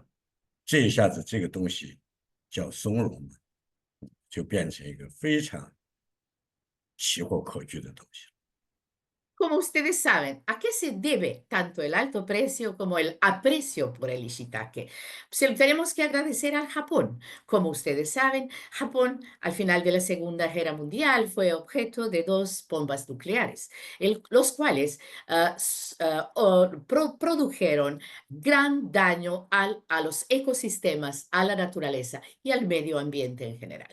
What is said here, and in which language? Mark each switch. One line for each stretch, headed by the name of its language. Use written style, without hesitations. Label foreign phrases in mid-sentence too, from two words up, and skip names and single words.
Chinese: 这一下子这个东西叫松茸，就变成一个非常奇货可居的东西。
Spanish: como ustedes saben, ¿a qué se debe tanto el alto precio como el aprecio por el shiitake? Tenemos que agradecer al Japón. Como ustedes saben, Japón al final de la Segunda Guerra Mundial fue objeto de dos bombas nucleares, los cuales produjeron gran daño a los ecosistemas, a la naturaleza y al medio ambiente en general.